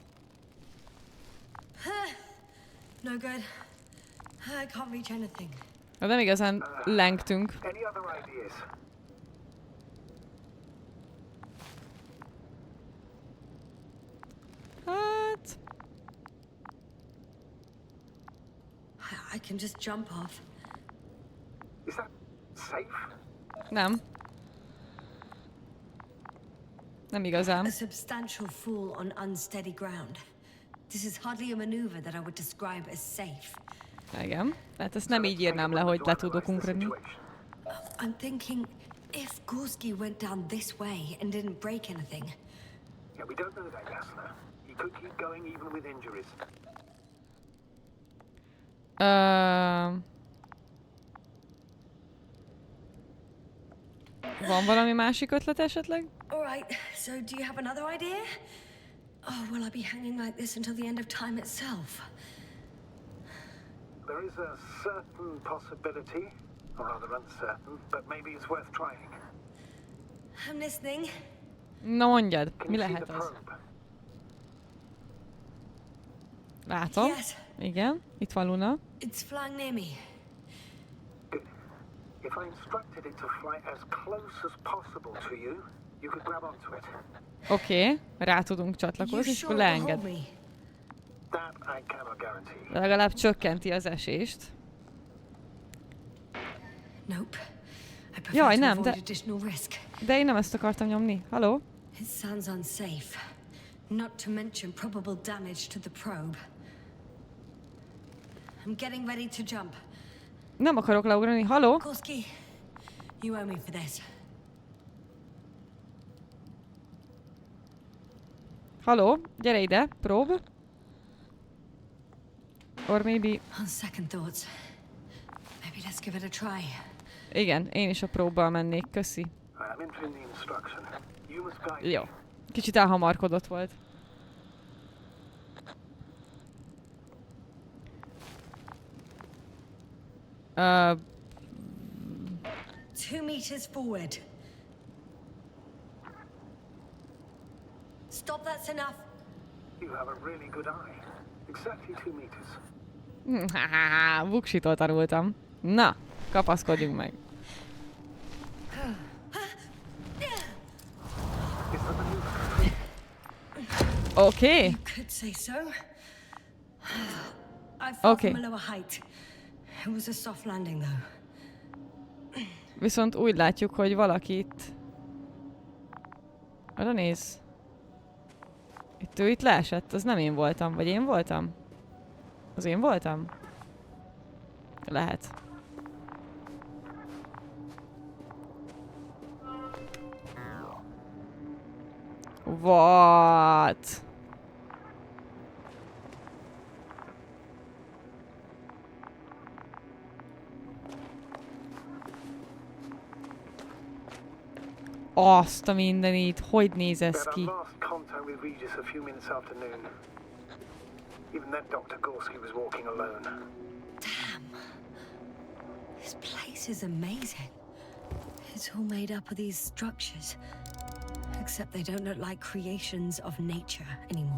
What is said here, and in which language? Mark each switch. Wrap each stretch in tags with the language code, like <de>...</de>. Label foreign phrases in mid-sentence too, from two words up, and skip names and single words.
<en>No good. I can't reach anything.</en> <hu>Nem igazán lengtünk.</hu> <en>Any other ideas?</en> <hu>Hát...</hu> <en>I can just jump off. Is that safe?</en> <hu>Nem. Nem igazán.</hu> <en>A substantial fall on unsteady ground. This is hardly a maneuver that I would describe as safe.</en> <hu>Igen. Tehát ezt nem így írnám le, hogy le tudok ugrani.</hu> <en>I'm thinking, if Gorski went down this way and didn't break anything. Yeah, we don't know that, Jasna. He could keep going even with injuries.</en> <hu>Van valami másik ötlet esetleg?</hu> <en>All right, so do you have another idea? Oh, will I be hanging like this until the end of time itself? There is a certain possibility, or rather uncertain, but maybe it's worth trying. I'm listening.</en> <hu>Na mondjad,</hu> <en>Can</en> <hu>mi</hu> <en>you see</en> <hu>lehet</hu> <en>the</en> <hu>az?</hu> <en>probe?</en> <hu>Látom.</hu> <en>Yes,</en> <hu>Igen, itt van Luna.</hu> <en>it's flying near me. Good. If I instructed it to fly as close as possible to you, you could grab onto it.</en> <hu>Oké, rá tudunk</hu> <en>You</en> <hu>csatlakozni, és akkor</hu> <en>sure it'll hold</en> <hu>leenged.</hu> <en>me? That I cannot guarantee.</en> <hu>De legalább csökkenti az esést.</hu> <en>Nope. I prefer</en> <hu>Jaj,</hu> <en>to</en> <hu>nem,</hu> <en>avoid</en> <hu>de-</hu> <en>additional risk.</en> <hu>De én nem ezt akartam nyomni. Haló?</hu> <en>It sounds unsafe. Not to mention probable damage to the probe. I'm getting ready to jump.</en> <hu>Nem akarok leugrani. Haló?</hu> <en>Gorski, you owe me for this.</en> <hu>Haló? Gyere ide. Prób.</hu> <en>Or maybe... On second thoughts, maybe let's give it a try.</en> <hu>Igen, én is a próbbal mennék. Köszi.</hu> <en>I'm entering the instruction. You must guide</en> <hu>Jó.</hu> <en>me.</en> <hu>Kicsit elhamarkodott volt. Uh,</hu> <en>2 meters forward. Stop, that's enough. You have a really good eye. Exactly 2 meters.</en> <hu>Buksitól tanultam. Na, kapaszkodjunk meg.</hu> <en>Is the maneuver complete?</en> <hu>Oké.</hu> <en>You could say so. I fell Okay. from a lower height. It was a soft landing, though.</en> <hu>Viszont úgy látjuk, hogy valakit... Arra néz. Ő itt leesett, az nem én voltam. Vagy én voltam? Az én voltam? Lehet.</hu> <en>What?</en> <hu>Azt a mindenit, hogy néz ez</hu> <en>We had</en> <hu>ki?</hu> <en>our last contact with Regis a few minutes after noon. Even then, Dr. Gorski was walking alone. Damn. This place is amazing. It's all made up of these structures. Except they don't look like creations of nature anymore.</en>